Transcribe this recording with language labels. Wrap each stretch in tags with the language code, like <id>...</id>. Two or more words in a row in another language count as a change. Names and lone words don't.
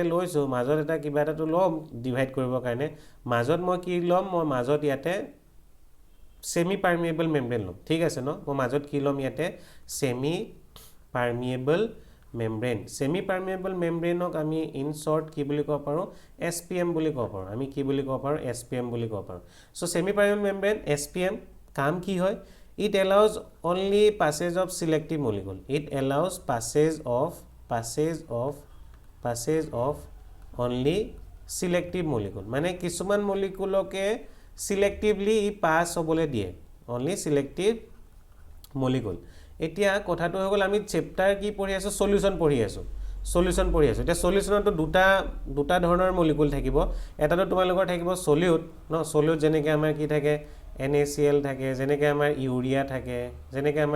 <as>লৈছো মাজত এটা কিবা এটাটো লম ডিভাইড কৰিবৰ কাৰণে মাজত মই কি লম মই মাজত ইয়াতে</as> <en>semi permeable membrane</en> <as>লম ঠিক আছে ন মই মাজত কি লম ইয়াতে</as> <en>semi permeable membrane semi permeable</en> <as>মেমব্ৰেনক আমি</as> <en>in short</en> <as>কি বুলি কব পাৰো SPM বুলি কব পাৰো আমি কি বুলি কব পাৰো SPM বুলি কব পাৰো</as> <en>so semi permeable membrane</en> <as>SPM কাম কি হয়</as> <en>it allows only passage of selective molecule it allows passage of only selective molecule</en> <as>মানে কিছুমান মলিকুলকে</as> <en>selectively pass</en> <as>হ'বলে দিয়ে</as> <en>only selective molecule</en> <as>এতিয়া কথাটো হৈ গল আমি চ্যাপ্টাৰ কি পঢ়ি আছো সলিউশন পঢ়ি আছো এতিয়া সলিউশনটো দুটা ধৰণৰ মলিকুল থাকিব এটাটো তোমালোকৰ থাকিব সলিউট ন সলিউট যেনেকৈ আমাৰ কি থাকে NaCl থাকে যেনেকৈ আমাৰ ইউৰিয়া থাকে যেনেকৈ আমাৰ</as>